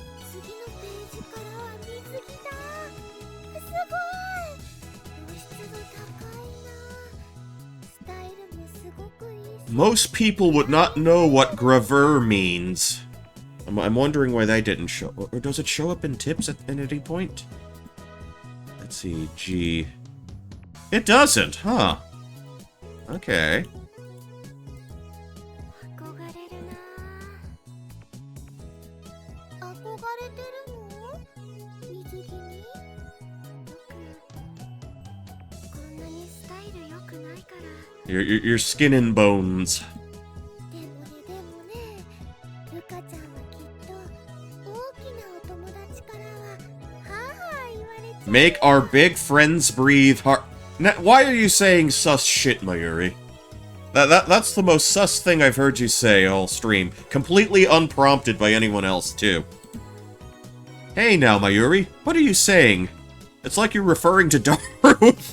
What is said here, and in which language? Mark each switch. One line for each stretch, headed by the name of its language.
Japanese: 次のページからは水着だ。すごい。露出度高いな。スタイルもすごくいいし。
English: Most people would not know what gravure means. I'm wondering why that didn't show. Or does it show up in tips at any point? Let's see, G. It doesn't, huh? Okay.
Japanese: 憧れるな。憧れてるの？水着に？僕、こんなにスタイル良くないから。
English: Your skin and bones.
Japanese: でもね、ルカちゃんはきっと大きなお友達からは母言われちゃう。
English: Make our big friends breathe hard. Now, why are you saying sus shit, Mayuri? That's the most sus thing I've heard you say all stream. Completely unprompted by anyone else, too. Hey now, Mayuri. What are you saying? It's like you're referring to Daru.